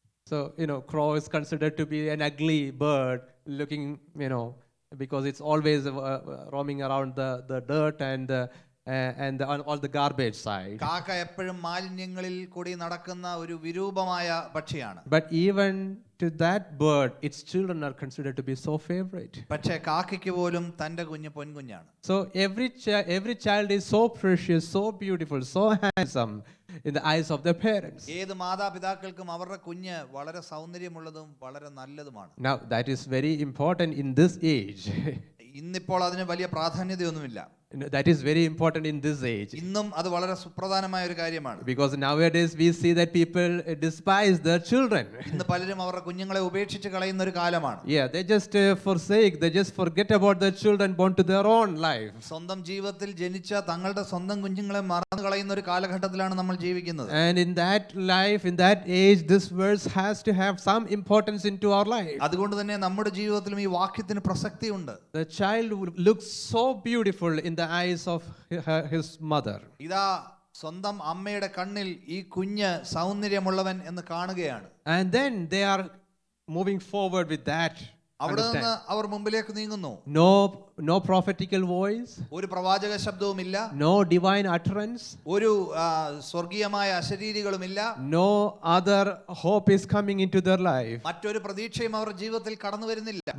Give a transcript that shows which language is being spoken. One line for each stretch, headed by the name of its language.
English: So crow is considered to be an ugly bird, looking because it's always roaming around the dirt and all the garbage side.
Malayalam: കാക്ക എപ്പോഴും മാലിന്യങ്ങളിൽ കൂടി നടക്കുന്ന ഒരു വിരൂപമായ പക്ഷിയാണ്.
English: But even to that bird, its children are considered to be so favorite.
Malayalam: പക്ഷേ കാക്കയ്ക്ക് പോലും തന്റെ കുഞ്ഞ് പൊൻകുഞ്ഞാണ്.
English: So every child is so precious, so beautiful, so handsome in the eyes of their parents.
Malayalam: ഏത് മാതാപിതാക്കൾക്കും അവരുടെ കുഞ്ഞ് വളരെ സൗന്ദര്യമുള്ളതും വളരെ നല്ലതുമാണ്.
English: Now that is very important in this age.
Malayalam: ഇന്നിപ്പോൾ അതിന് വലിയ പ്രാധാന്യതയൊന്നുമില്ല.
English: That is very important in this age.
Malayalam: ഇന്നും അത് വളരെ സുപ്രധാനമായ ഒരു കാര്യമാണ്.
English: Because nowadays we see that people despise their children.
Malayalam: ഇന്ന് പലരും അവരുടെ കുഞ്ഞുങ്ങളെ ഉപേക്ഷിച്ച് കളയുന്ന ഒരു കാലമാണ്.
English: Yeah, they just they just forget about their children born to their own life.
Malayalam: സ്വന്തം ജീവിതത്തിൽ ജനിച്ച തങ്ങളുടെ സ്വന്തം കുഞ്ഞുങ്ങളെ മറന്നു കളയുന്ന ഒരു കാലഘട്ടത്തിലാണ് നമ്മൾ ജീവിക്കുന്നത്.
English: And in that life, in that age, this verse has to have some importance into our life.
Malayalam: അതുകൊണ്ട് തന്നെ നമ്മുടെ ജീവിതത്തിലും ഈ വാക്യത്തിന് പ്രസക്തിയുണ്ട്.
English: The child looks so beautiful in the eyes of his mother.
Malayalam: ഇതാ സ്വന്തം അമ്മയുടെ കണ്ണിൽ ഈ കുഞ്ഞ് സൗന്ദര്യമുള്ളവൻ എന്ന് കാണുകയാണ്.
English: And then they are moving forward with that.
Malayalam: അവിടെ നിന്ന് അവർ മുമ്പിലേക്ക് നീങ്ങുന്നു.
English: No prophetical voice.
Malayalam: ഒരു പ്രവാചക ശബ്ദവുമില്ല.
English: No divine utterance.
Malayalam: ഒരു സ്വർഗീയമായ അശരീരികളുമില്ല.
English: No other hope is coming into their life.
Malayalam: മറ്റൊരു പ്രതീക്ഷയും അവരുടെ ജീവിതത്തിൽ കടന്നു വരുന്നില്ല.